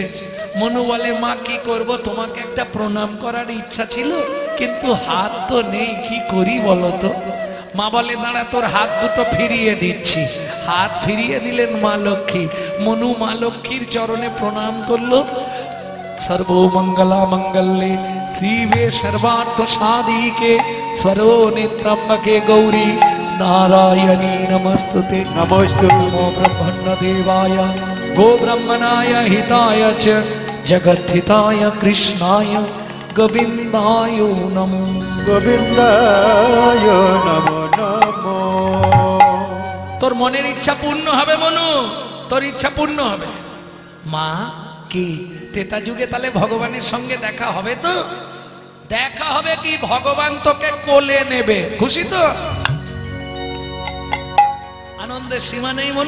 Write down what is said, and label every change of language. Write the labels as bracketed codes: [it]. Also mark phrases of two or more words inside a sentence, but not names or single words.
[bn] মনু বলে মা কি করব, তোমাকে একটা প্রণাম করার ইচ্ছা ছিল, কিন্তু হাত তো নেই, কি করি বলো তো? মা বলে দাঁড়া, তোর হাত দুটো ফিরিয়ে দিচ্ছি। হাত ফিরিয়ে দিলেন মা লক্ষ্মী। মনু মা লক্ষ্মীর চরণে প্রণাম করলো। [sa] सर्वमंगला मंगल्ये श्रीवे सर्वार्थ साधिके स्वरो नेत्रम्बके गौरी नारायणी नमस्तुते। नमोस्तु नमो ब्रह्मण्य देवाय गो ब्रह्मणाय हिताय च जगद्धिताय कृष्णाय गोविन्दाय नमो। गोविन्दाय नमो नमो। [bn] তোর মনের ইচ্ছা পূর্ণ হবে মনু, তোর ইচ্ছা পূর্ণ হবে। মা কি তেতা যুগে তাহলে ভগবানের সঙ্গে দেখা হবে তো? দেখা হবে কি, ভগবান তোকে কোলে নেবে। খুশি তো? আনন্দের সীমা নেই মনু।